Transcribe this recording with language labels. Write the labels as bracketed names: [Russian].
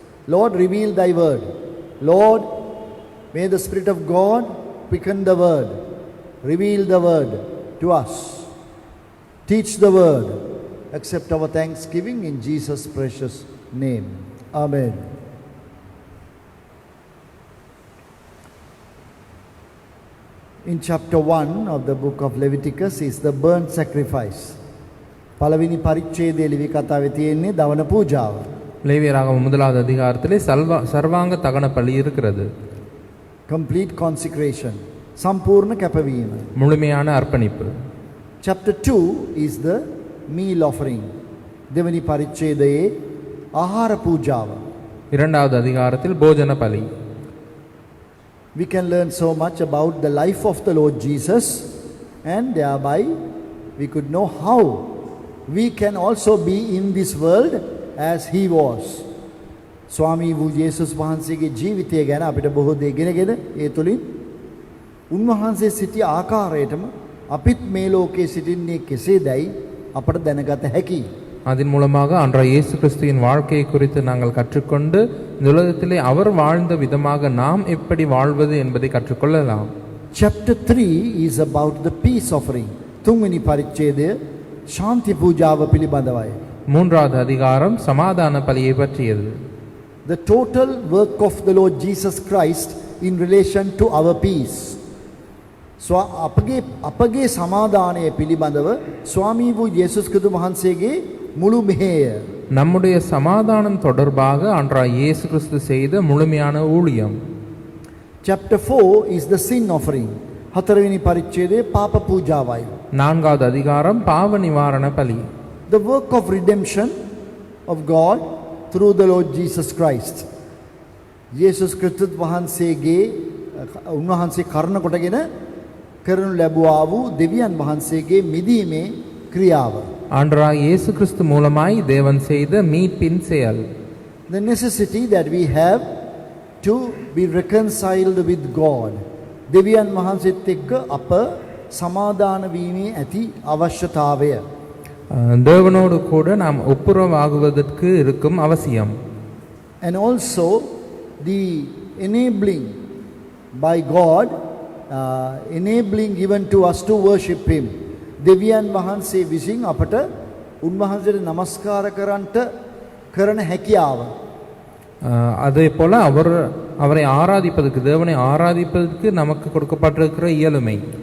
[English] Lord, reveal thy word. Lord, may the Spirit of God quicken the word, reveal the word to us, teach the word. Accept our thanksgiving in Jesus' precious name. Amen. in chapter 1 of the book of Leviticus is the burnt sacrifice. [Sinhala] පළවෙනි පරිච්ඡේදයේ ලිවි කතාවේ තියෙන්නේ දවන පූජාව. [Tamil] லேவியராகமம் முதலாவது அதிகாரத்திலே சர்வாங்க தகன பலி இருக்கிறது. [English] Complete consecration. [Sinhala] සම්පූර්ණ කැපවීම. [Tamil] முழுமையான அர்ப்பணிப்பு. [English] Chapter 2 is the meal offering. [Sinhala] දෙවනි පරිච්ඡේදයේ ආහාර පූජාව. [Tamil] இரண்டாவது அதிகாரத்தில் போஜன பலி. [English] We can learn so much about the life of the Lord Jesus, and thereby we could know how we can also be in this world as he was. [Sinhala] ස්වාමී වූ යේසුස් වහන්සේගේ ජීවිතය ගැන අපිට බොහෝ දේ ඉගෙනගෙන ඒ තුලින් උන්වහන්සේ සිටි ආකාරයටම අපිත් මේ ලෝකයේ සිටින්නේ කෙසේදයි අපට දැනගත හැකියි. [Tamil] அதன் மூலமாக அன்றைய இயேசு கிறிஸ்துவின் வாழ்க்கையை குறித்து நாங்கள் கற்றுக்கொண்டு இந்த உலகத்திலே அவர் வாழ்ந்த விதமாக நாம் எப்படி வாழ்வது என்பதை கற்றுக்கொள்ளலாம். [English] Chapter 3 is about the peace offering. [Sinhala] තුන්වෙනි පරිච්ඡේදය ශාන්ති පූජාව පිළිබඳවයි. [Tamil] மூன்றாவது அதிகாரம் சமாதான பலியை பற்றியது. [English] The total work of the Lord Jesus Christ in relation to our peace. [Sinhala] So අපගේ සමාදානය පිළිබඳව ස්වාමී වූ යේසුස් ක්‍රිස්තුස් වහන්සේගේ මුළු මෙහෙය. [Tamil] நம்முடைய சமாதானம் தொடர்பாக அன்றைய இயேசு கிறிஸ்து செய்த முழுமையான ஊழியம். [English] Chapter 4 is the sin offering. [Sinhala] හතරවෙනි පරිච්ඡේදයේ පාප පූජාවයි. [Tamil] நான்காவது அதிகாரம் பாவ நிவாரண பலி. [English] The work of redemption of God through the Lord Jesus Christ. [Sinhala] යේසුස් ක්‍රිස්තුස් වහන්සේගේ උන්වහන්සේ කරුණ කොටගෙන කරනු ලැබුවා වූ දෙවියන් වහන්සේගේ මිදීමේ ක්‍රියාව. [Tamil] ஆண்டவராகிய இயேசு கிறிஸ்து மூலமாய் தேவன் செய்த மீட்பின் செயல். [English] The necessity that we have to be reconciled with God. [Sinhala] දෙවියන් වහන්සේත් එක්ක අප සමාදාන වීමේ ඇති අවශ්‍යතාවය. [Tamil] தேவனோடு கூட நாம் ஒப்புரவாகுவதற்கு இருக்கும் அவசியம். [English] And also the enabling by God, enabling given to us to worship him. [Sinhala] දෙවියන් වහන්සේ විසින් අපට උන්වහන්සේට নমස්කාර කරන්නට කරන හැකියාව. [Tamil] அதே போல அவரை ஆராதிப்பதற்கு தேவனை ஆராதிப்பதற்கு நமக்கு கொடுக்கப்பட்டிருக்கிற இயலுமை.